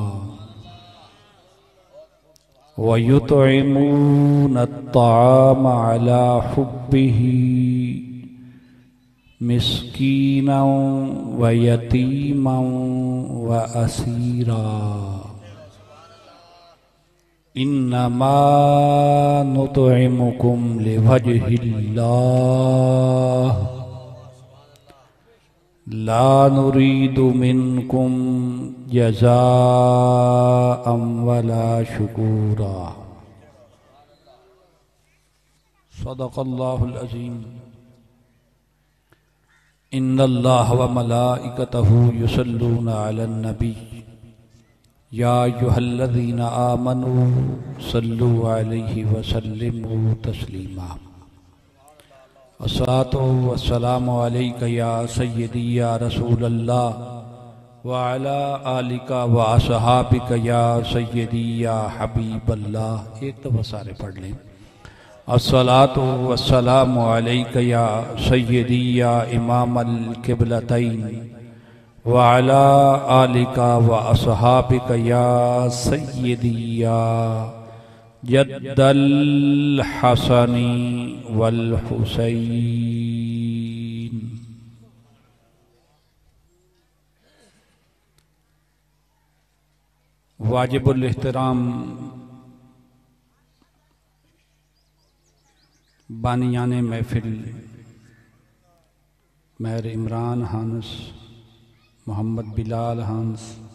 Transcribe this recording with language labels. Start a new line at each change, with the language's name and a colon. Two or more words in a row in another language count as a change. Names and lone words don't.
Arabic: ويطعمون الطعام على حبه مسكينا ويتيما وأسيرا إنما نطعمكم لوجه الله لا نريد منكم جزاء ولا شكورا. صدق الله العظيم. إن الله وملائكته يصلون على النبي يا أيها الذين آمنوا صلوا عليه وسلموا تسليما. الصلاة والسلام عليك يا سيدي يا رسول الله وعلى آلك وأصحابك يا سيدي يا حبيب الله.
Urdu: ایک دفعہ سارے پڑھ لیں.
Arabic: الصلاة والسلام عليك يا سيدي يا إمام القبلتين وعلى آلك وأصحابك يا سيدي يا جد الحسن والحسين.
Urdu: واجب الاحترام بانیان محفل مہر عمران ہانس، محمد بلال ہانس,